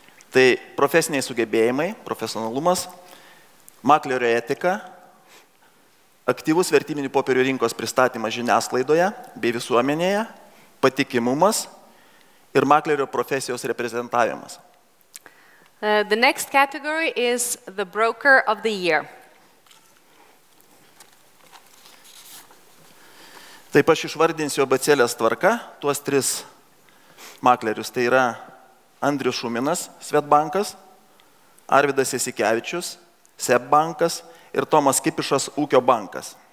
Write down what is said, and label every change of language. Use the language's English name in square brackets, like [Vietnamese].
[Lithuanian] Tai profesiniai sugebėjimai, profesionalumas, maklerio etika, aktyvus vertybinių popierių rinkos pristatymas žiniasklaidoje bei visuomenėje, patikimumas ir maklerio profesijos reprezentavimas. [English] The next category is the broker of the year. [Lithuanian] Taip aš išvardinsiu abėcėlės tvarka tuos 3 maklerius. Tai yra Andrius Šuminas, Swedbankas, Arvydas Jasikevičius, SEB bankas ir Tomas Kipišas, Ūkio bankas.